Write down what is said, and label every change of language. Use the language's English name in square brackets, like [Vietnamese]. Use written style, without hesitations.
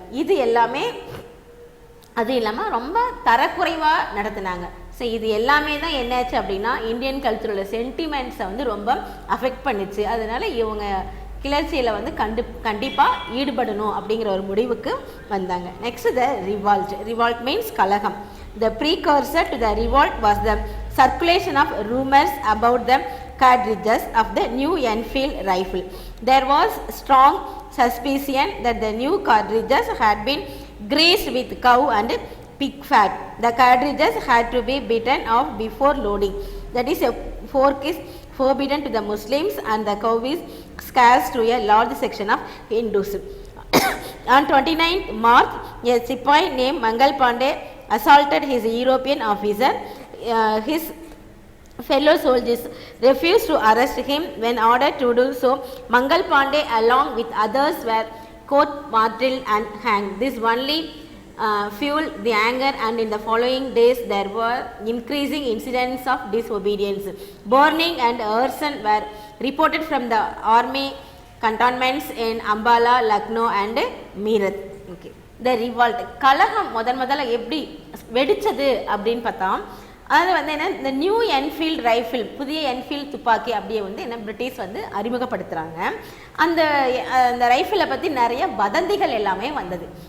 [Tamil] இது எல்லாமே அது இல்லாமல் ரொம்ப தரக்குறைவாக நடத்தினாங்க. ஸோ இது எல்லாமே தான் என்னாச்சு அப்படின்னா இந்தியன் கல்ச்சரோட சென்டிமெண்ட்ஸை வந்து ரொம்ப அஃபெக்ட் பண்ணிச்சு. அதனால் இவங்க கிளர்ச்சியில் வந்து கண்டிப்பாக ஈடுபடணும் அப்படிங்கிற ஒரு முடிவுக்கு வந்தாங்க. [English] Next the revolt means கலகம். The precursor to the revolt was the circulation of rumors about the cartridges of the new Enfield rifle. There was strong suspicion that the new cartridges had been greased with cow and pig fat. The cartridges had to be bitten off before loading. That is, a fork is forbidden to the Muslims and the cow is scarce to a large section of Hindus. On 29th March, a Sipahi named Mangal Pandey assaulted his European officer. His fellow soldiers refused to arrest him. When ordered to do so, Mangal Pandey along with others were court-martialed and hanged. This only fueled the anger, and in the following days there were increasing incidents of disobedience. Burning and arson were reported from the army cantonments in Ambala, Lucknow and Meerut. Okay. The revolt, [Tamil] கலகம் முதல்ல எப்படி வெடிச்சது அப்படின்னு பார்த்தா, அது வந்து என்ன, இந்த new Enfield rifle, புதிய என்ஃபீல்டு துப்பாக்கி அப்படியே வந்து என்ன பிரிட்டிஷ் வந்து அறிமுகப்படுத்துகிறாங்க. அந்த ரைஃபிளை பற்றி நிறைய வதந்திகள் எல்லாமே வந்தது.